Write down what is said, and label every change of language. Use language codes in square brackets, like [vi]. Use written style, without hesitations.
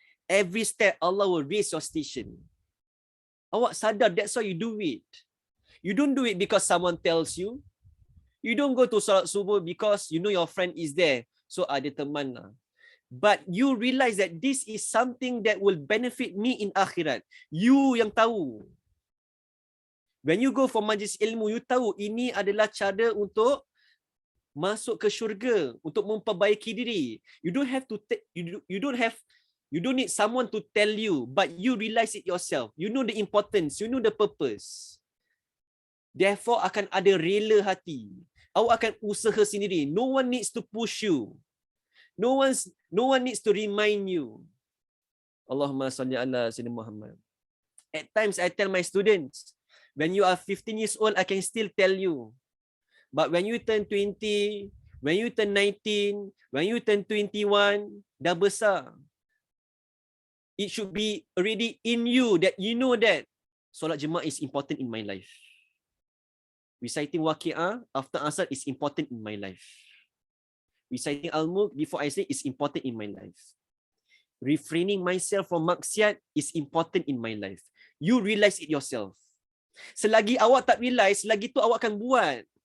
[en] Every step Allah will raise your station. [ms] Awak sadar, [en] that's why you do it. You don't do it because someone tells you. You don't go to salat subuh because you know your friend is there. So [ms] ada teman lah. [en] But you realize that this is something that will benefit me in akhirat. [ms] You yang tahu. [en] When you go for [ms] majlis ilmu, you tahu ini adalah cara untuk masuk ke syurga, untuk memperbaiki diri. [en] You don't have to you don't need someone to tell you, but you realize it yourself. You know the importance, you know the purpose. [ms] Therefore akan ada rela hati. Awak akan usaha sendiri. [en] No one needs to push you. No one needs to remind you. [ar] Allahumma salli ala sayyidina Muhammad. [en] At times I tell my students, when you are 15 years old, I can still tell you. But when you turn 20, when you turn 19, when you turn 21, [ms] dah besar. [en] It should be already in you that you know that solat jemaah is important in my life. Reciting waqi'ah after asar is important in my life. Reciting al-mulk before I say is important in my life. Refraining myself from maksiat is important in my life. You realize it yourself. [ms] Selagi awak tak realize, selagi itu awak akan buat.